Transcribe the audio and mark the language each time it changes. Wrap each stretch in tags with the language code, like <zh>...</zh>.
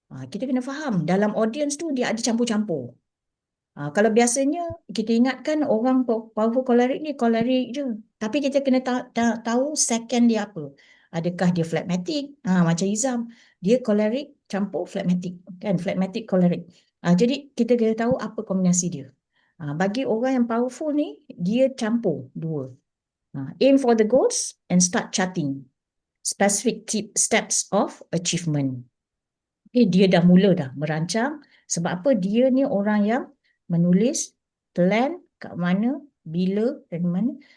<ms>Kita kena faham dalam audience tu dia ada campur-campur. Kalau biasanya kita ingatkan orang powerful choleric ni choleric je, tapi kita kena tahu second dia apa. Adakah dia phlegmatic? Macam Izam, dia choleric campur phlegmatic, kan? Phlegmatic choleric. Jadi kita kena tahu apa kombinasi dia. Bagi orang yang powerful ni, dia campur dua.</ms> <en>Aim for the goals and start charting specific steps of achievement.</en> <ms>Dia dah mula merancang. Sebab apa? Dia ni orang yang menulis plan kat mana, bila dan mana.</ms>